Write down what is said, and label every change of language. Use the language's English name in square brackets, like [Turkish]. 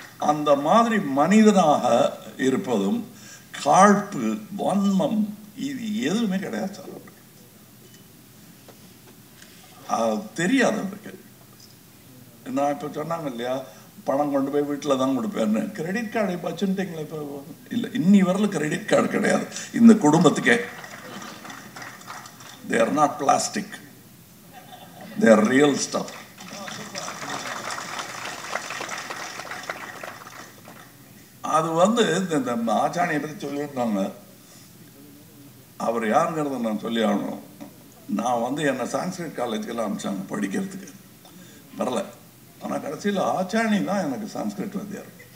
[Tamil] அந்த மாதிரி மனிதனாக இருப்பதும் காழ்ப்பு வன்மம் இது எதுவுமே கிடையாது சார். அவருக்கு தெரியாது. அவருக்கு நான் இப்போ சொன்னாங்க இல்லையா, பணம் கொண்டு போய் வீட்டில் தான் கொடுப்பேன்னு. கிரெடிட் கார்டு இப்போ வச்சுட்டீங்களா? இப்போ இல்லை, இன்னி வரல கிரெடிட் கார்டு கிடையாது இந்த குடும்பத்துக்கே. [English] they are not plastic, they are real stuff. [Tamil] அது வந்து இந்த ஆச்சாணியை பற்றி சொல்லியிருந்தாங்க. அவர் யாருங்கிறத நான் சொல்லி ஆகணும். நான் வந்து என்னை சான்ஸ்கிரிட் காலேஜுக்கெல்லாம் அனுப்பிச்சாங்க படிக்கிறதுக்கு, வரல. ஆனால் கடைசியில் ஆச்சாணி தான் எனக்கு சான்ஸ்கிரிட் வாத்தியார்.